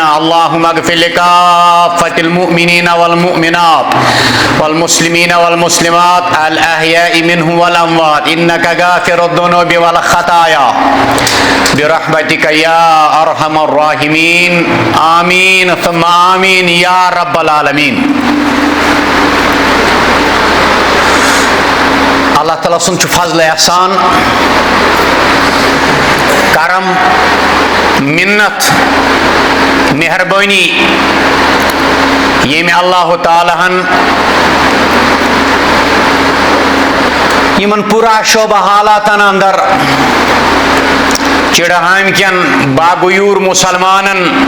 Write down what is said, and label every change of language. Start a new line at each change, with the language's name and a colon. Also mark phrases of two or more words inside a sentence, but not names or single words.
Arabic: اللهم اغفر لكافة المؤمنين والمؤمنات والمسلمين والمسلمات الأحياء منهم والأموات إنك غافر الذنوب والخطايا برحمتك يا أرحم الراحمين. آمين ثم آمين يا رب العالمين.
Kashmiri: اللہ تعالیٰ سُنٛد چھُ فضل احسان کرم منت مہربٲنی ییٚمہِ اللہ تعالیٰ ہن یِمن پوٗرٕ شعبہ حالاتن اندر چڑہامہِ کٮ۪ن باغیوٗر مُسلمانن